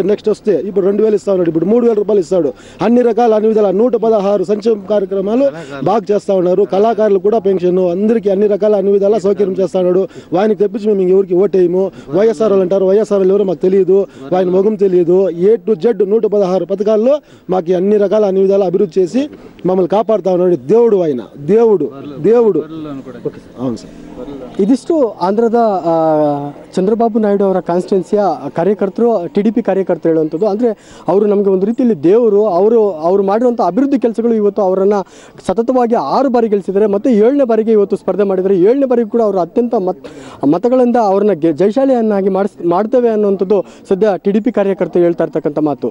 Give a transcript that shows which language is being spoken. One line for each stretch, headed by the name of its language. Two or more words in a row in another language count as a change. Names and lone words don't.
Telugu: నెక్స్ట్ వస్తే ఇప్పుడు 2000 ఇస్తా ఉన్నాడు, ఇప్పుడు 3000 రూపాయలు ఇస్తాడు. అన్ని రకాల అన్ని విధాల 116 సంక్షేమ కార్యక్రమాలు బాగా చేస్తా ఉన్నారు. కళాకారులు కూడా పెన్షన్, అందరికీ అన్ని రకాల అన్ని విధాల సౌకర్యం చేస్తా ఉన్నాడు. వానికి తెప్పించి మేము ఎవరికి ఓటేయము. వైఎస్ఆర్ వాళ్ళు అంటారు, వైఎస్ఆర్ వాళ్ళు ఎవరో మాకు తెలియదు, ఆయన మొగం తెలియదు.
English: A to Z
Telugu: 116 పథకాల్లో మాకు అన్ని రకాల అన్ని విధాల అభివృద్ధి చేసి మమ్మల్ని కాపాడుతా ఉన్నాడు. దేవుడు ఆయన, దేవుడు. అవును సార్.
Kannada: ಇದಿಷ್ಟು ಆಂಧ್ರದ ಚಂದ್ರಬಾಬು ನಾಯ್ಡು ಅವರ ಕಾನ್ಸ್ಟಿಟ್ಯುನ್ಸಿಯ ಕಾರ್ಯಕರ್ತರು, TDP ಕಾರ್ಯಕರ್ತರು ಹೇಳುವಂಥದ್ದು. ಅಂದರೆ ಅವರು ನಮಗೆ ಒಂದು ರೀತಿಯಲ್ಲಿ ದೇವರು. ಅವರು ಮಾಡಿರುವಂಥ ಅಭಿವೃದ್ಧಿ ಕೆಲಸಗಳು ಇವತ್ತು ಅವರನ್ನು ಸತತವಾಗಿ 6 ಬಾರಿ ಗೆಲ್ಲಿಸಿದ್ದಾರೆ. ಮತ್ತು 7ನೇ ಬಾರಿಗೆ ಇವತ್ತು ಸ್ಪರ್ಧೆ ಮಾಡಿದ್ದಾರೆ. 7ನೇ ಬಾರಿಗೆ ಕೂಡ ಅವರು ಅತ್ಯಂತ ಮತಗಳಿಂದ ಅವ್ರನ್ನ ಜಯಶಾಲಿಯನ್ನಾಗಿ ಮಾಡ್ತೇವೆ ಅನ್ನುವಂಥದ್ದು ಸದ್ಯ TDP ಕಾರ್ಯಕರ್ತರು ಹೇಳ್ತಾ ಇರ್ತಕ್ಕಂಥ ಮಾತು.